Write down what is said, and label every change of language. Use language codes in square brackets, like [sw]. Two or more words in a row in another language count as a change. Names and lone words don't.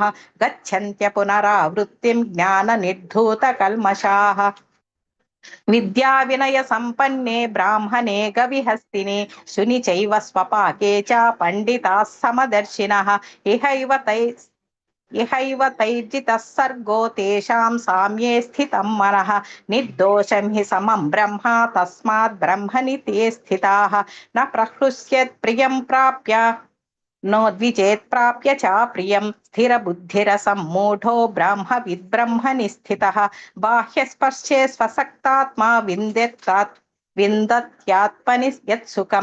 [sa] గచ్చన్త్య పునరావృత్తిం జ్ఞాన నిర్ధూత కల్మషాః. విద్యా వినయ సంపన్నే బ్రాహ్మణే గవిహస్తిని. శుని చైవ స్వపాకే చ పండితాః సమదర్శినః. ఇహైవ తైర్జితః సర్గో తేషాం సామ్యే స్థితం మనః. నిర్దోషం హి సమం బ్రహ్మ తస్మాత్ బ్రహ్మణి తే స్థితాః. న ప్రహృష్యేత్ ప్రియం ప్రాప్య నో ద్విజేత్ ప్రాప్య చ ప్రియం. స్థిర బుద్ధిరసమ్మూఢో బ్రహ్మవిద్ బ్రహ్మణి స్థితః. బాహ్యస్పర్శే స్వసక్తాత్మా విందత్యాత్మని యత్సుఖం.